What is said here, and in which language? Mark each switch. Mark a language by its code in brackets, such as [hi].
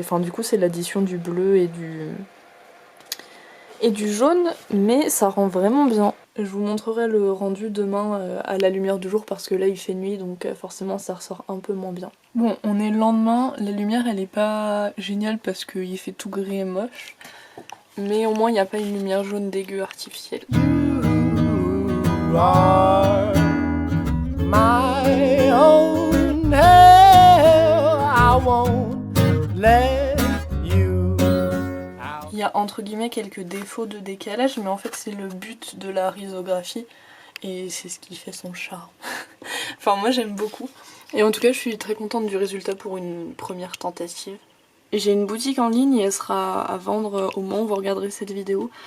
[fr] Enfin, du coup, c'est l'addition du bleu et du jaune, mais ça rend vraiment bien. Je vous montrerai le rendu demain à la lumière du jour parce que là il fait nuit donc forcément ça ressort un peu moins bien. Bon, on est le lendemain, la lumière elle est pas géniale parce qu'il fait tout gris et moche, mais au moins il n'y a pas une lumière jaune dégueu artificielle. [en] You are my own hell, I won't let you out. [fr] Il y a entre guillemets quelques défauts de décalage, mais en fait c'est le but de la risographie et c'est ce qui fait son charme. Enfin moi j'aime beaucoup. Et en tout cas je suis très contente du résultat pour une première tentative. Et j'ai une boutique en ligne et elle sera à vendre au moment où vous regarderez cette vidéo.